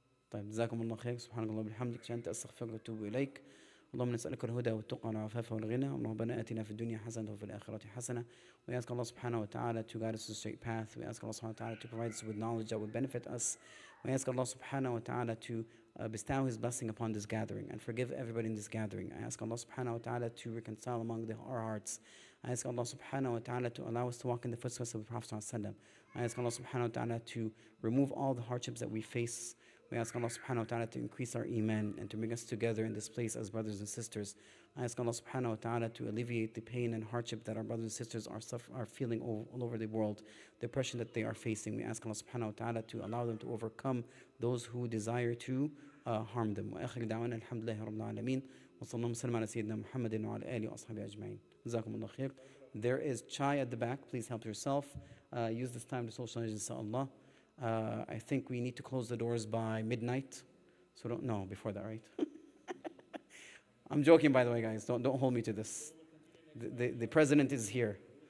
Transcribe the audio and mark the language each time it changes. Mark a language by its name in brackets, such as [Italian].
[Arabic] طيب جزاكم الله خير سبحانك اللهم وبحمدك أشهد أن لا إله إلا أنت أستغفرك وأتوب إليك اللهم نسألك الهدى والتقى والعفاف والغنى. ربنا آتنا في الدنيا حسنة وفي الآخرة حسنة. [English] We ask Allah subhanahu wa ta'ala to guide us to the straight path. We ask Allah subhanahu wa ta'ala to provide us with knowledge that would benefit us. We ask Allah subhanahu wa ta'ala to bestow His blessing upon this gathering and forgive everybody in this gathering. I ask Allah subhanahu wa ta'ala to reconcile among our hearts. I ask Allah subhanahu wa ta'ala to allow us to walk in the footsteps of the Prophet sallallahu alaihi wasallam. I ask Allah subhanahu wa ta'ala to remove all the hardships that we face. We ask Allah subhanahu wa ta'ala to increase our iman and to bring us together in this place as brothers and sisters. I ask Allah subhanahu wa ta'ala to alleviate the pain and hardship that our brothers and sisters are feeling all over the world, the oppression that they are facing. We ask Allah subhanahu wa ta'ala to allow them to overcome those who desire to harm them. [Arabic] وآخر دعوانا الحمد لله رب العالمين وصلى الله وسلم على سيدنا محمد وعلى آله وأصحابه أجمعين. جزاكم الله خير. [English] There is chai at the back. Please help yourself. Use this time to socialize, inshallah. I think we need to close the doors by midnight. So no, before that, right? I'm joking, by the way, guys. Don't hold me to this. The president is here.